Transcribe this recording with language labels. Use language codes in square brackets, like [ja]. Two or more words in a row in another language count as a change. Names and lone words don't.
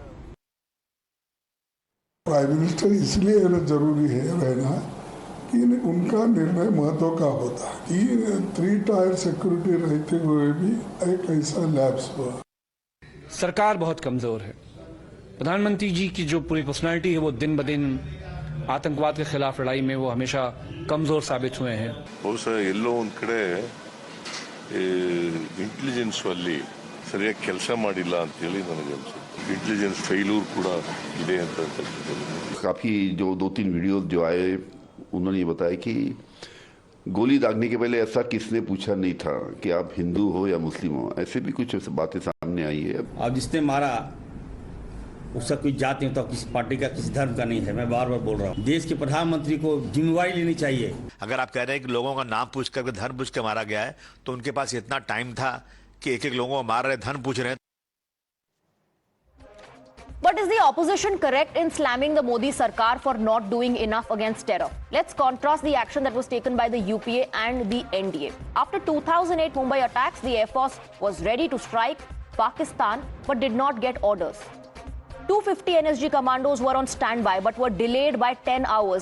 [en] Prime Minister [hi] इसलिए जरूरी है रहना कि उनका निर्णय महत्व का होता है कि 3 [en] tier security [hi] रहते हुए भी एक ऐसा लैप्स हुआ। सरकार बहुत कमजोर है। प्रधानमंत्री जी की जो पूरी पर्सनालिटी है वो दिन ब दिन आतंकवाद के खिलाफ लड़ाई में वो हमेशा कमजोर साबित हुए हैं। [kn] ಬಹುಶಃ ಎಲ್ಲೋ ಒಂದು ಕಡೆ ಇಂಟೆಲಿಜೆನ್ಸ್ ಅಲ್ಲಿ ಸರಿಯಾಗಿ ಕೆಲಸ ಮಾಡಿಲ್ಲ ಅಂತ ಹೇಳಿ ನನಗೆ ಅನ್ಸುತ್ತೆ। [en] intelligence failure [kn] ಕೂಡ ಇದೆ ಅಂತ ಅನ್ಸುತ್ತೆ। [hi] काफी जो 2-3 वीडियो जो आए उन्होंने ये बताया कि गोली दागने के पहले ऐसा किसने पूछा नहीं था कि आप हिंदू हो या मुस्लिम हो, ऐसे भी कुछ बातें सामने आई है। अब जिसने मारा उसका कोई जात नहीं होता, किसी पार्टी का किसी धर्म का नहीं है। मैं बार बार बोल रहा हूँ, देश के प्रधानमंत्री को जिम्मेवारी लेनी चाहिए। अगर आप कह रहे हैं कि लोगों का नाम पूछ कर धर्म पूछ कर मारा गया है, तो उनके पास इतना टाइम था कि एक एक लोगों को मार रहे धर्म पूछ रहे हैं। [en] But is the opposition correct in slamming the Modi Sarkar for not doing enough against terror? Let's contrast the action that was taken by the UPA and the NDA. After 2008 Mumbai attacks, the Air Force was ready to strike Pakistan but did not get orders. 250 NSG commandos were on standby but were delayed by 10 hours.